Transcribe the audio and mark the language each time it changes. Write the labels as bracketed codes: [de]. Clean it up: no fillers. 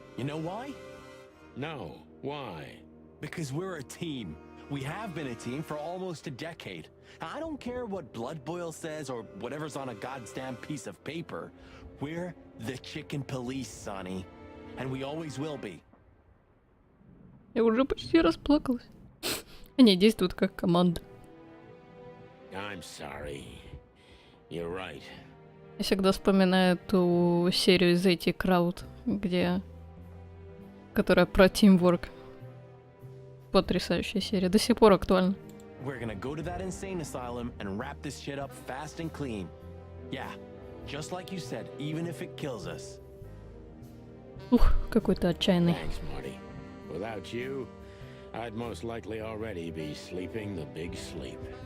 [en] You know why? No, why? Because we're a team. We have been a team for almost a decade. I don't care what Blood Boil says or whatever's on a goddamn piece of paper. We're the chicken police, Sonny. And we always will be. [ru] Я уже почти расплакалась. Они действуют как команда. [en] I'm sorry. You're right. [ru] Я всегда вспоминаю ту серию из эти Крауд, которая про тимворк. Потрясающая серия, до сих пор актуальна. [en] We're gonna go to that insane asylum and wrap this shit up fast and clean. Yeah, just like you said, even if it kills us. [ru] Ух, какой-то отчаянный. [en] Thanks, Marty. Without you, I'd most likely already be sleeping the big sleep.